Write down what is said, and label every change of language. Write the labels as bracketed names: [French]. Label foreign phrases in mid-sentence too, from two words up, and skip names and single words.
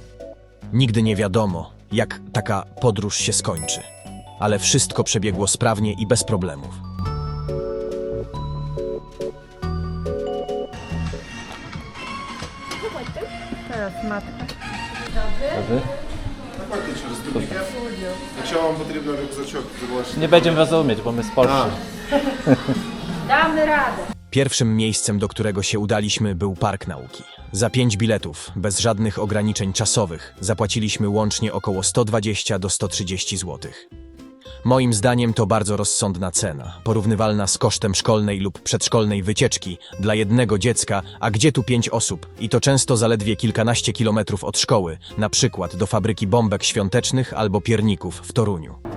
[Polish] Nigdy nie wiadomo, jak taka podróż się skończy. Ale wszystko przebiegło sprawnie i bez problemów. Teraz matka. Dobry. [Ukrainian] Якщо вам потрібен рюкзачок, ви можете. [Polish] Nie będziemy rozumieć, bo my z Polski. Damy radę. Pierwszym miejscem, do którego się udaliśmy, był Park Nauki. Za 5 biletów, bez żadnych ograniczeń czasowych, zapłaciliśmy łącznie około 120 do 130 zł. Moim zdaniem to bardzo rozsądna cena, porównywalna z kosztem szkolnej lub przedszkolnej wycieczki dla jednego dziecka, a gdzie tu 5 osób i to często zaledwie kilkanaście kilometrów od szkoły, na przykład do fabryki bombek świątecznych albo pierników w Toruniu.